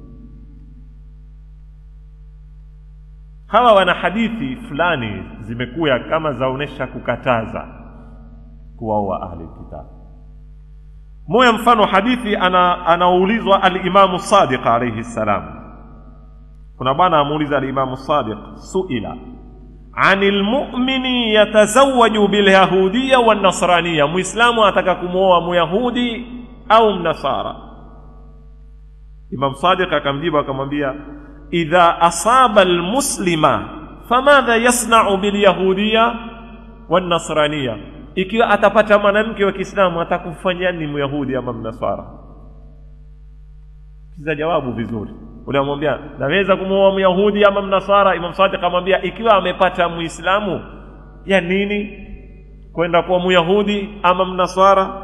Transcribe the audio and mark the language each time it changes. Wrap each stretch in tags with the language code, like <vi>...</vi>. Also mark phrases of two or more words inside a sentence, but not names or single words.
<sw>Hawa wana hadithi fulani zimekuya kama zaonesha kukataza kuwaoa</sw> <ar>أهل كتاب.</ar> <sw>Moja mfano hadithi anaulizwa al-Imam Sadiq</sw> <ar>عليه السلام.</ar> <sw>Kuna bwana amuuliza al-Imam Sadiq,</sw> <ar>سئل عن المؤمن يتزوج باليهودية والنصرانية,</ar> <sw>muislamu ataka kumuoa myahudi au mnasara. Imam Sadiq akamjibu akamwambia,</sw> <ar>إذا أصاب المسلمة فماذا يصنع باليهودية والنصرانية,</ar> <sw>ikiwa atapata mwanamke wa Kiislamu atakufanyia nini myahudi ama mnasara? Kiza jawabu vizuri. Unamwambia naweza kumuoa myahudi ama mnasara, Imam Sadiq akamwambia ikiwa amepata muislamu ya nini kwenda kwa myahudi ama mnasara?</sw>